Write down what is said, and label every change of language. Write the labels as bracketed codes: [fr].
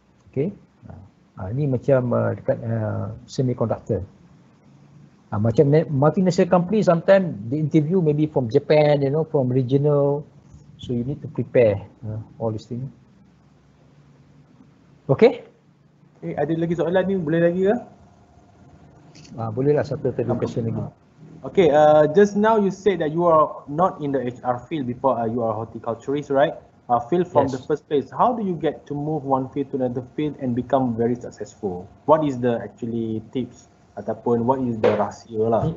[ms] Okay. Ini macam dekat semiconductor. Macam [en] multinational company, sometimes the interview maybe from Japan, you know, from regional. So you need to prepare all these things. Okay? [ms] Ada lagi soalan ni, boleh lagi ke? Boleh lah, satu question lagi. [en] Okay, just now you said that you are not in the HR field before you are horticulturist, right? Field from the first place. How do you get to move one field to another field and become very successful? What is the actually tips [ms] ataupun [en] what is the [ms] rahsia lah?